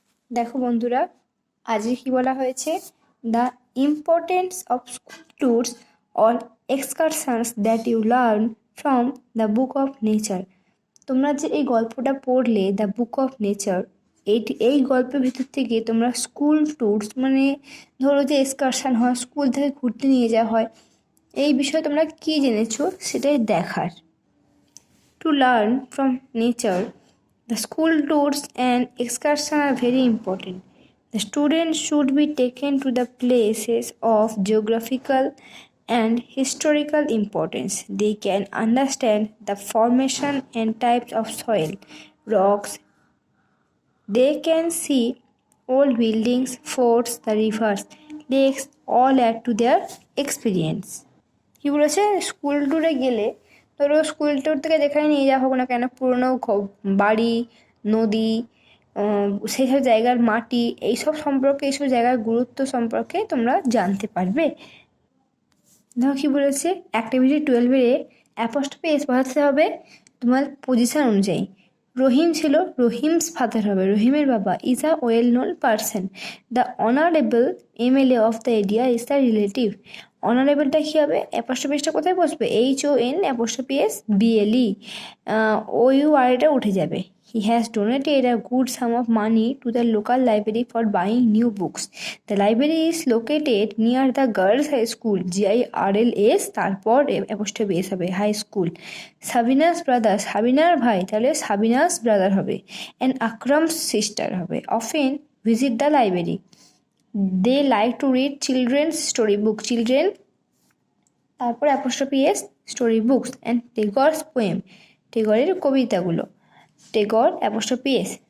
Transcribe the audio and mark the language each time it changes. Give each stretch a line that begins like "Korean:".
Bangla: দেখো বন্ধুরা, আজকে কি বলা হয়েছে,
English: The importance of school tours or excursions that you learn from the book of nature.
Bangla: তোমরা যে এই গল্পটা পড়লে, দ্য বুক অফ নেচার, এই গল্পের ভিতর থেকে তোমরা স্কুল ট্যুরস মানে ধরো যে এক্সকারশন হয়, স্কুল থেকে ঘুরতে নিয়ে যাওয়া হয়, এই বিষয়ে তোমরা কী জেনেছো সেটাই দেখার।
English: To learn from nature, the school tours and excursions are very important. The students should be taken to the places of geographical and historical importance. They can understand the formation and types of soil, rocks. They can see old buildings, forts, the rivers, lakes, all add to their experience.
Bangla: কি বলেছে, school ট্যুরে গেলে ধরো school tour থেকে যেখানে নিয়ে যাওয়া হোক না কেন, পুরনো বাড়ি, নদী, সেই সব জায়গার মাটি, এইসব সম্পর্কে, এইসব জায়গার গুরুত্ব সম্পর্কে তোমরা জানতে পারবে। দেখো কী বলেছে, অ্যাক্টিভিটি 12 অ্যাপোস্ট্রফি এস বসাতে হবে তোমার পজিশন অনুযায়ী। রহিম ছিল,
English: Rahim's father
Bangla: হবে, রহিমের বাবা
English: Is a well known person. The honourable MLA of the area is the relative.
Bangla: অনারেবলটা কী হবে, অ্যাপোস্ট্রফিসটা কোথায় বসবে, HON apostrophe S BLE, OUR এটা উঠে যাবে।
English: He has donated a good sum of money to the local library for buying new books. The library is located near the girls' high school, GIRLS,
Bangla: তারপর apostrophe S হবে,
English: High school.
Bangla: Sabinus brother, সাবিনার ভাই, তাহলে Sabinus brother হবে।
English: And Akram's sister হবে। Often visit the library. They like to read children's story book, children, তারপর apostrophe s story books and Tagore's poem,
Bangla: টেগরের কবিতাগুলো,
English: Tagore apostrophe S.